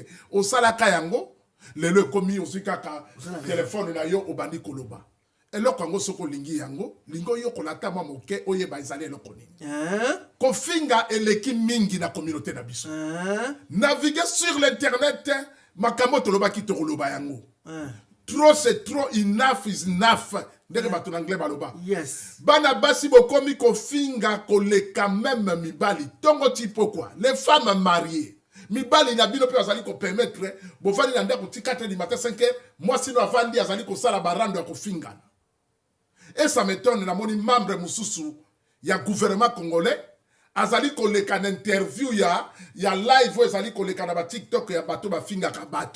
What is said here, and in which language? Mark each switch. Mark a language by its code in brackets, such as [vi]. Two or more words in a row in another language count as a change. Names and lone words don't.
[ln] O salaka yango lelo komi ozikaka téléphone na yo obandi koloba. Eloko yango soko lingi yango lingo yo kolata mwa moke oyeba ezali eloko nini kofinga eleki mingi na communauté na biso [fr] naviguer sur l'internet [ln] makambo tolobaki tokoloba yango [fr] trop c'est trop, [en] enough is enough [ln] ndenge bato na anglais baloba yes bana basi bokomi kofinga koleka même mibali tongo ti [fr] pourquoi les femmes mariées [ln] mibali na bino pe azali ko permettre bovandi na ndako ti [fr] 4h du matin [ln] 5h moi sino avandi azali ko sala barando ya kofingana. [fr] Et ça m'étonne, [ln] na moni membre mususu ya [fr] gouvernement congolais [ln] azali koleka na interview ya live azali koleka na ba TikTok ya bato ba finga ka batu.